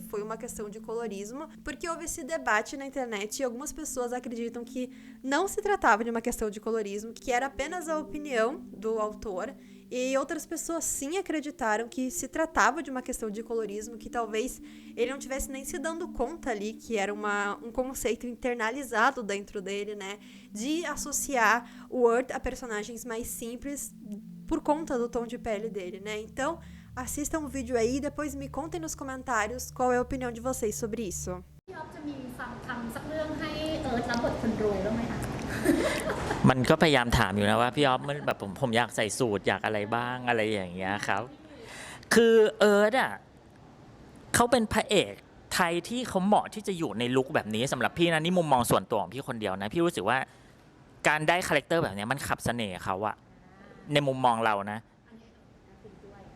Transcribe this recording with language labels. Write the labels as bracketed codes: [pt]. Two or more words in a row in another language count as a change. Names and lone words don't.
[pt] foi uma questão de colorismo, porque houve esse debate na internet e algumas pessoas acreditam que não se tratava de uma questão de colorismo, que era apenas a opinião do autor, e outras pessoas sim acreditaram que se tratava de uma questão de colorismo, que talvez ele não tivesse nem se dando conta ali que era um conceito internalizado dentro dele, né, de associar o Erd a personagens mais simples por conta do tom de pele dele, né. Então, assistam o vídeo aí e depois me contem nos comentários qual é a opinião de vocês sobre isso. [th] มันก็พยายามถามอยู่นะว่าพี่อ๊อฟมันแบบผมอยากใส่สูทอยากอะไรบ้างอะไรอย่างเงี้ยครับคือเอิร์ธอ่ะเขาเป็นพระเอกไทยที่เขาเหมาะที่จะอยู่ในลุคแบบนี้สำหรับพี่นะนี่มุมมองส่วนตัวของพี่คนเดียวนะพี่รู้สึกว่าการได้คาแรคเตอร์แบบนี้มันขับเสน่ห์เขาอะในมุมมองเรานะ